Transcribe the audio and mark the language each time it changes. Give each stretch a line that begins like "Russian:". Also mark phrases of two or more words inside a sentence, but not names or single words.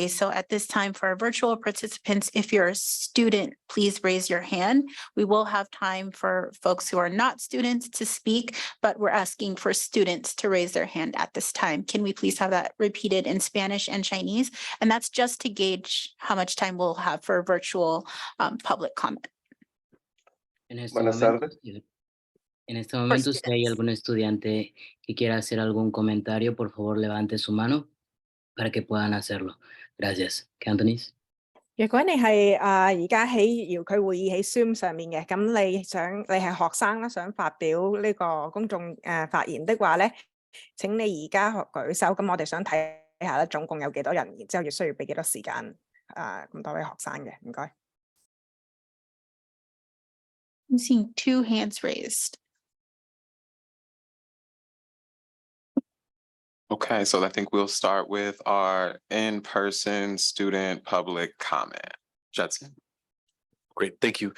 English: So at this time for our virtual participants, if you're a student, please raise your hand. We will have time for folks who are not students to speak, but we're asking for students to raise their hand at this time. Can we please have that repeated in Spanish and Chinese? And that's just to gauge how much time we'll have for virtual public comment.
Spanish: Buenas tardes. En este momento, si hay
English: students.
Spanish: algún estudiante que quiera hacer algún comentario, por favor levante su mano para que puedan hacerlo. Gracias.
English: Cantonese.
Cantonese: 如果你係而家喺遙距會議喺 Zoom 上面嘅，咁你係學生啦，想發表呢個公眾發言的話咧，請你而家舉手。咁我哋想睇下咧，總共有幾多人，然之後要需要俾幾多時間咁多位學生嘅，唔該。
English: I'm seeing 2 hands raised. Okay, so I think we'll start with our in-person student public comment. Judson. Great, thank you.